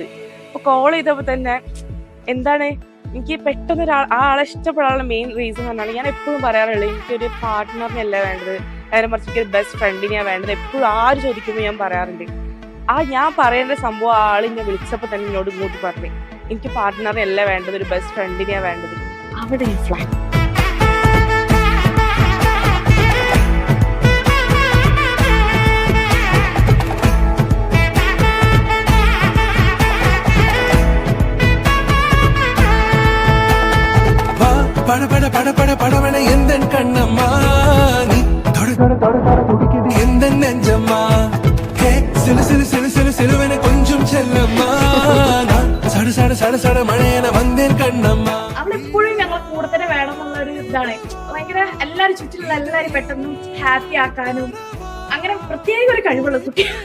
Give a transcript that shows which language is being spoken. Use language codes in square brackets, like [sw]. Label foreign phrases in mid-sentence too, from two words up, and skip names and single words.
[ml] അപ്പോൾ കോൾ ചെയ്തപ്പോൾ തന്നെ എന്താണ് എനിക്ക് പെട്ടെന്ന് ആ ആളെ ഇഷ്ടപ്പെടാനുള്ള [en] main reason [ml] പറഞ്ഞാൽ ഞാൻ എപ്പോഴും പറയാറുള്ളത് എനിക്കൊരു പാർട്ട്ണറിനല്ല വേണ്ടത്, നേരെ മറിച്ച് എനിക്കൊരു ബെസ്റ്റ് ഫ്രണ്ടിനെയാണ് വേണ്ടത്. എപ്പോഴും ആര് ചോദിക്കുമ്പോൾ ഞാൻ പറയാറുണ്ട്. ഞാൻ പറയേണ്ട സംഭവം ആളിനെ വിളിച്ചപ്പോൾ തന്നെ എന്നോട് ഇങ്ങോട്ട് പറഞ്ഞു, എനിക്ക് പാർട്ട്ണറിനല്ല വേണ്ടത്, ഒരു ബെസ്റ്റ് ഫ്രണ്ടിനെയാണ് വേണ്ടത്. അവിടെ ഫ്ലാറ്റ് [ta] பட பட பட பட படவன எந்த கண்ணம்மா நீ தொட தொட தொட தொட துடிக்குது எந்த நெஞ்சம்மா ஹே சிலு சிலு சிலு சிலு சிலுவன கொஞ்சம் செல்லம்மா சட சட சட சட மழையென வந்தேன் கண்ணம்மா. [ml] അവളെപ്പോഴും ഞങ്ങളെ കൂടെ തന്നെ വേണം എന്നുള്ളൊരു ഇതാണ്. ഭയങ്കര എല്ലാവരും ചുറ്റിലുള്ള എല്ലാവരും പെട്ടെന്ന് ഹാപ്പി ആക്കാനും അങ്ങനെ പ്രത്യേക ഒരു കഴിവുള്ള കുട്ടി.